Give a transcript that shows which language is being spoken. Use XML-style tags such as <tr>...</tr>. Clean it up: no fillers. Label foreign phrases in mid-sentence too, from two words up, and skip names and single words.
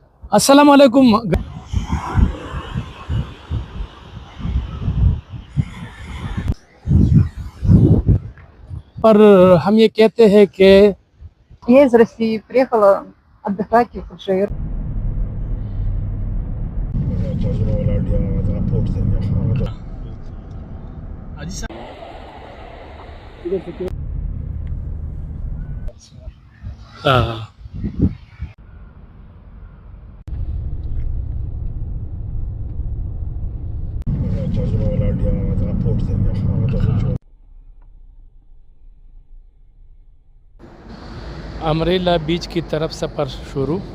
<ar>السلام عليكم.</ar> <hi>पर हम ये कहते हैं कि</hi> <ru>Я из России приехала отдыхать в Фуджейр.</ru> <hi>हाँ, अमरेला बीच की तरफ सफ़र शुरू।</hi>